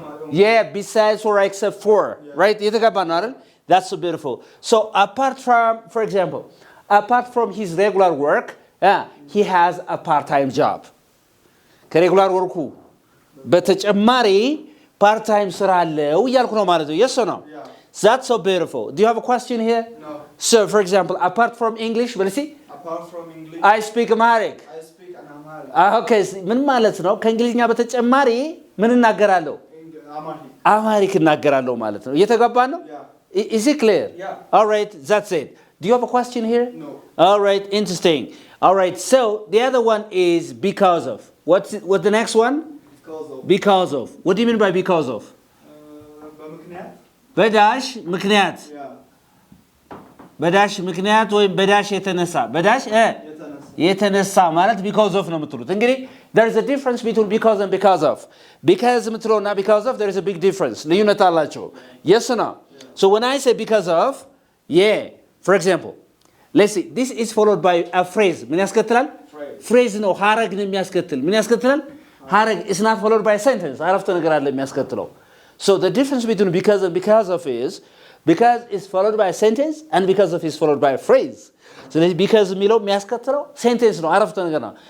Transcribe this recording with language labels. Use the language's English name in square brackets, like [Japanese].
[English] Yeah, besides or except for. Right? That's so beautiful. So apart from, for example, apart from his regular work, he has a part-time job. [Amharic] ከሬጉላር ወርኩ በተጨማሪ part-time ስራ አለው እያልኩ ነው ማለት ነው. [English] Yes or no? That's so beautiful. Do you have a question here? No. So for example, apart from English, well, see? Apart from English, I speak Amharic. I speak an Amharic. [Amharic] Okay, ምን ማለት ነው? ከእንግሊዝኛ በተጨማሪ ምን እናገራለሁ? አማሪክ እናገራለሁ ማለት ነው. እየተገባ ነው? [English] Is it clear? Yeah. All right, that's it. Do you have a question here? No. All right, interesting. All right, so the other one is because of. What's the next one? Because of. What do you mean by because of? [Amharic] በምክንያት በዳሽ ምክንያት. በዳሽ ምክንያት ወይም በዳሽ የተነሳ. በዳሽ የተነሳ ማለት because of ነው የምትሉት. [English] እንግዲህ there is a difference between because and because of. Because የምትለውና because of, there is a big difference. [Amharic] ልዩነት አላቸው. [English] Yes or no? So when I say because of, for example, let's see, this is followed by a phrase. [Amharic] ምን ያስከትላል? Phrase ነው ሐረግ ነው የሚያስከትል. ምን ያስከትላል? [English] ሐረግ is not followed by a sentence. [Amharic] አረፍተ ነገር አለ የሚያስከትለው. [English] So the difference between because and because of is because is followed by a sentence and because of is followed by a phrase. [Amharic] So because የሚለው የሚያስከትለው sentence ነው አረፍተ ነገር ነው.